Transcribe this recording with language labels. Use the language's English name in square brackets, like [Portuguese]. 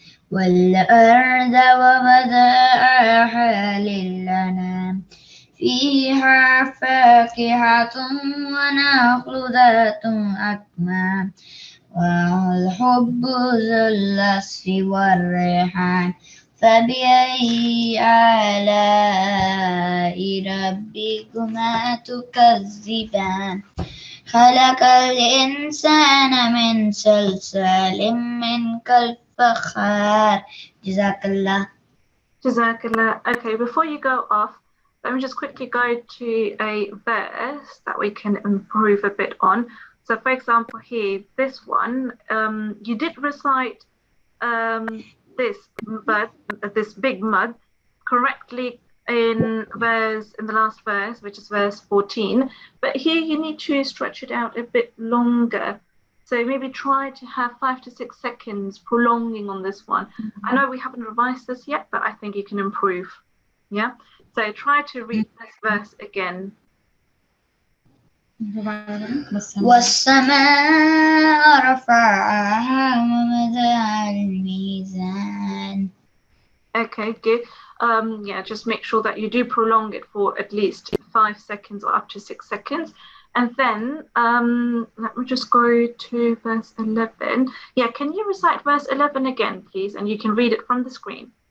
[Arabic] والأرض ووضعها للأنام فيها فاكهة ونخل ذات أكمام والحب ذو العصف والريحان فبأي آلاء ربكما تكذبان خلق الإنسان من صلصال من كالفخار. جزاك الله. [English] Jazakallah. Okay, before you go off, let me just quickly go to a verse that we can improve a bit on. So, for example, here, this one, you did recite this big mud correctly in the last verse, which is verse 14. But here you need to stretch it out a bit longer. So maybe try to have 5 to 6 seconds prolonging on this one. I know we haven't revised this yet, but I think you can improve. Yeah. So try to read this verse again. [Arabic] والسماء رفعها ووضع الميزان. [English] Okay, good. Yeah, just make sure that you do prolong it for at least 5 seconds or up to 6 seconds. And then let me just go to verse 11. Yeah, can you recite verse 11 again, please? And you can read it from the screen.